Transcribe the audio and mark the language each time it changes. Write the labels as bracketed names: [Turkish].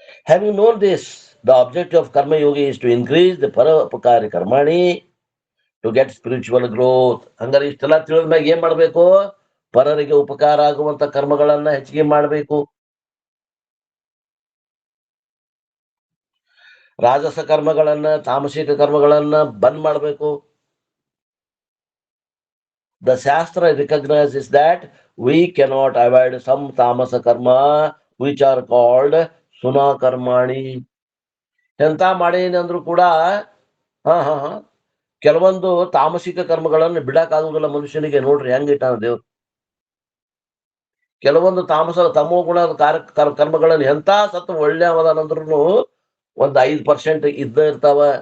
[English] Having known this, the objective of karma yoga is to increase the paropakari karmani to get spiritual growth. [Kannada] ಹಂಗಾರೆ ಇಷ್ಟೆಲ್ಲ ತಿಳಿದ್ಮ್ಯಾಗ ಏನ್ ಮಾಡ್ಬೇಕು? ಪರರಿಗೆ ಉಪಕಾರ ಆಗುವಂತ ಕರ್ಮಗಳನ್ನ ಹೆಚ್ಚಿಗೆ ಮಾಡಬೇಕು. ರಾಜಸ ಕರ್ಮಗಳನ್ನ, ತಾಮಸಿಕ ಕರ್ಮಗಳನ್ನ ಬಂದ್ ಮಾಡಬೇಕು. [English] The Shastra recognizes that we cannot avoid some tamasa karma which are called suna karmani. [Kannada] ಎಂತ ಮಾಡೇನಂದ್ರು ಕೂಡ ಕೆಲವೊಂದು ತಾಮಸಿಕ ಕರ್ಮಗಳನ್ನು ಬಿಡಕ್ಕಾಗುದಿಲ್ಲ ಮನುಷ್ಯನಿಗೆ. ನೋಡ್ರಿ ಹೆಂಗಿಟ್ಟಾನ ದೇವ್ರು. ಕೆಲವೊಂದು ತಮೋ ಗುಣದ ಕರ್ಮಗಳನ್ನು ಎಂತ ಸತ್ತು ಒಳ್ಳೆಯವದಂದ್ರೂ 5% ಇದ್ದ ಇರ್ತಾವ.